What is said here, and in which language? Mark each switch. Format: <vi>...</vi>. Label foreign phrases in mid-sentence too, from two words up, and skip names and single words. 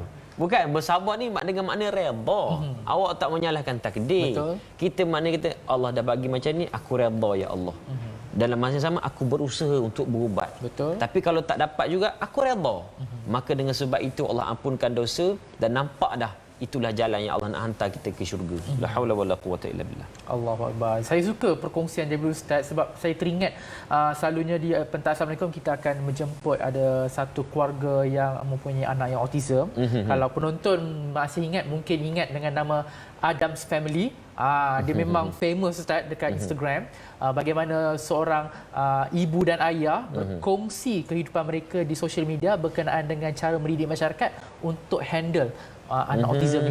<ms>Bukan, bersabar ni dengan makna redha. Awak tak menyalahkan takdir. Betul. Kita makna kita Allah dah bagi macam ni, aku redha ya Allah. Dalam masa yang sama aku berusaha untuk berubat. Betul. Tapi kalau tak dapat juga aku redha. Maka dengan sebab itu Allah ampunkan dosa dan nampak dah itulah jalan yang Allah nak hantar kita ke syurga.</ms> <ar>لا حول ولا قوة إلا بالله. الله أكبر.</ar> <ms>Saya suka perkongsian daripada Ustaz sebab saya teringat selalunya di pentas Assalamualaikum kita akan menjemput ada satu keluarga yang mempunyai anak yang autism. Kalau penonton masih ingat, mungkin ingat dengan nama Adams Family. Dia memang famous Ustaz dekat Instagram. Bagaimana seorang ibu dan ayah berkongsi kehidupan mereka di</ms> <en>social media</en> <ms>berkenaan dengan cara mendidik masyarakat untuk handle anak autism ni.</ms>